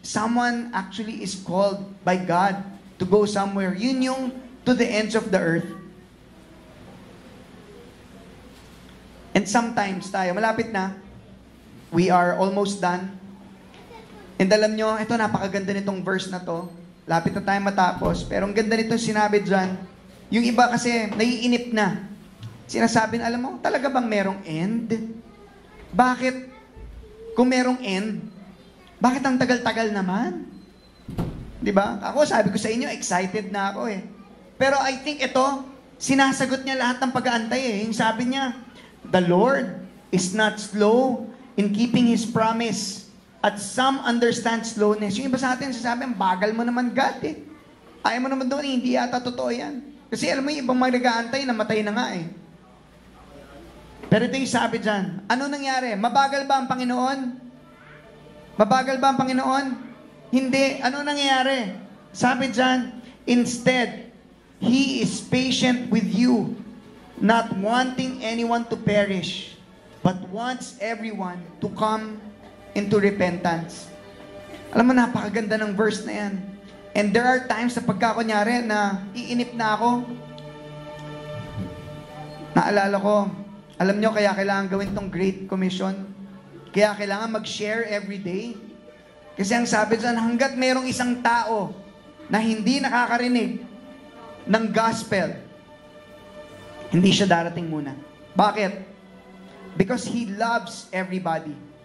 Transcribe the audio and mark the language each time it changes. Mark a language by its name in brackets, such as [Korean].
[English] Someone actually is called by God to go somewhere. [Filipino] Yun yung [English] to the ends of the earth. And sometimes [Filipino] tayo, malapit na, [English] we are almost done. [Filipino] And alam nyo, ito napakaganda nitong verse na to. Lapit na tayo matapos. Pero ang ganda nito sinabi dyan, yung iba kasi naiinip na. Sinasabi na, alam mo, talaga bang merong end? Bakit? Kung merong end, bakit ang tagal-tagal naman? Diba? Ako, sabi ko sa inyo, excited na ako eh. Pero [English] I think [Filipino] ito, sinasagot niya lahat ng pag-aantay eh. Yung sabi niya, [English] "The Lord is not slow in keeping His promise, at some understand slowness." [Filipino] Yung iba sa atin, sasabi, "Ang bagal mo naman, God eh. Ayaw mo naman doon, hindi yata totoo yan. Kasi alam mo yung ibang mga nag-aantay, namatay na nga eh. Pero ito yung sabi dyan, ano nangyari? Mabagal ba ang Panginoon? Mabagal ba ang Panginoon? Hindi. Ano nangyayari? [English] Sabi dyan, instead, He is patient with you, not wanting anyone to perish, but wants everyone to come into repentance. [Filipino] Alam mo, napakaganda ng verse na yan. [English] And there are times [Filipino] na pagkakunyari na iinip na ako, naalala ko, alam nyo, kaya kailangan gawin tong Great Commission. Kaya kailangan mag-share [English] every day. [Filipino] Kasi ang sabi dyan, hanggat mayroong isang tao na hindi nakakarinig ng gospel, hindi siya darating muna. Bakit? [English] Because He loves everybody.